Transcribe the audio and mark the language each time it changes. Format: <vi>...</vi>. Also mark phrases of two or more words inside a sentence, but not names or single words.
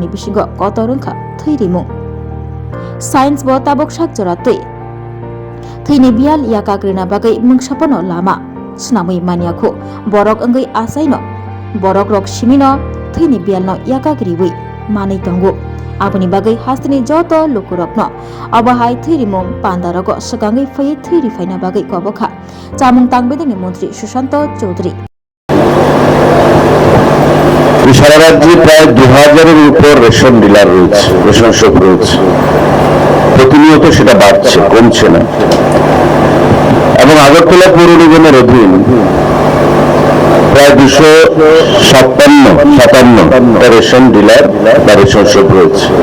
<trp>bisingo kotorungkha thirimung science bo tabok sakjoratei thini bial yakagrina bagai mungsapono lama snamui maniakho borok angai asaino borok rok simino thini bialno yakagriwi manai tongo Aboni bagai hastini joto lukurokno abahai thirimung pandarogo segangai fai thiri faina bagai kobokha chamung tangbedini mantri Sushant Chaudhary</trp> <bn>সারা রাজ্যে প্রায় 2000-এর উপর রেশন ডিলার রয়েছে, রেশন শপ রয়েছে। প্রতিনিয়ত সেটা বাড়ছে, কমছে না। এবং আগরতলা পৌর নিগমের অধীন প্রায় 257 রেশন ডিলার বা রেশন শপ রয়েছে।</bn>